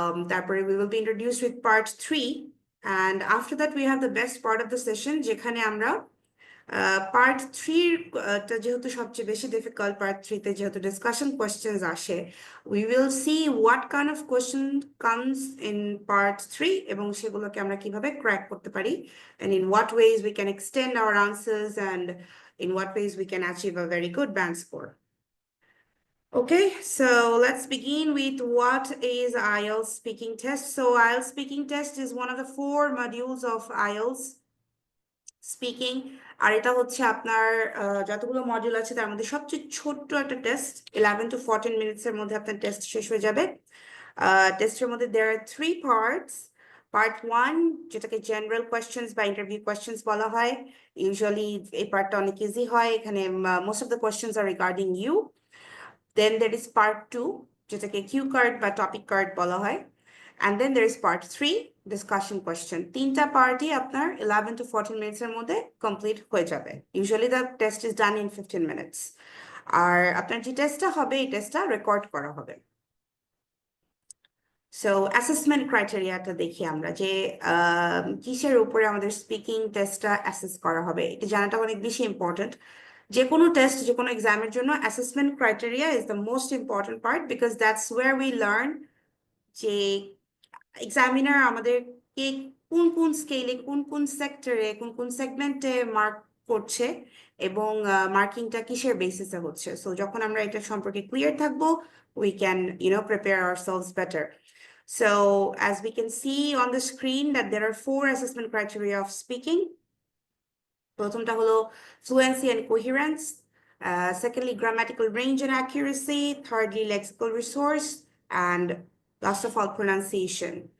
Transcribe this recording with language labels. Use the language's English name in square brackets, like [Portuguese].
[English] তারপরে we will be introduced with part 3, and after that we have the best part of the session, [Bangla] যেখানে আমরা part 3 টা যেহেতু সবচেয়ে বেশি ডিফিকাল্ট, part 3 তে যেহেতু ডিসকাশন কোয়েশ্চেন্স আসে, [English] we will see what kind of question comes in part 3 [Bangla] এবং সেগুলোকে আমরা কিভাবে ক্র্যাক করতে পারি, [English] and in what ways we can extend our answers, and in what ways we can achieve a very good band score. Okay, so let's begin with what is IELTS speaking test. So IELTS speaking test is one of the 4 modules of IELTS speaking, [Bangla] আর এটা হচ্ছে আপনার যতগুলো module আছে তার মধ্যে সবচেয়ে ছোট্ট একটা টেস্ট। 11 to 14 মিনিটসের মধ্যে আপনার টেস্ট শেষ হয়ে যাবে। টেস্টের মধ্যে [English] there are 3 parts. [Bangla] Part 1, যেটাকে জেনারেল কোয়েশ্চেন্স বা ইন্টারভিউ কোয়েশ্চেন্স বলা হয়, ইউজুয়ালি এই পার্টটা অনেক ইজি হয়, এখানে [English] Most of the questions are regarding you. Then there is part 2, [Bangla] যেটাকে কিউ কার্ড বা টপিক কার্ড বলা হয়, [English] and then there is part 3, discussion question. [Bangla] তিনটা পার্টি আপনার 11 to 14 মিনিটস এর মধ্যে কমপ্লিট হয়ে যাবে। [English] Usually the test is done in 15 minutes. [Bangla] আর আপনার যে টেস্টটা হবে, এই টেস্টটা রেকর্ড করা হবে। সো অ্যাসেসমেন্ট ক্রাইটেরিয়াটা দেখি আমরা, যে কিসের উপরে আমাদের স্পিকিং টেস্টটা অ্যাসেস করা হবে, এটা জানাটা অনেক বেশি ইম্পর্টেন্ট। যে কোনো টেস্ট, যে কোনো এক্সামের জন্য assessment criteria [English] is the most important part, because that's where we learn [Bangla] যে এক্সামিনার আমাদেরকে কোন কোন স্কেলে, কোন কোন সেক্টরে, কোন কোন সেগমেন্টে মার্ক করছে এবং মার্কিংটা কিসের বেসিসে হচ্ছে। সো যখন আমরা এটা সম্পর্কে ক্লিয়ার থাকবো, [English] we can prepare ourselves better. So as we can see on the screen that there are 4 assessment criteria of speaking. [Bangla] প্রথমটা হলো [English] fluency and coherence, secondly grammatical range and accuracy, thirdly lexical resource, and last of all pronunciation.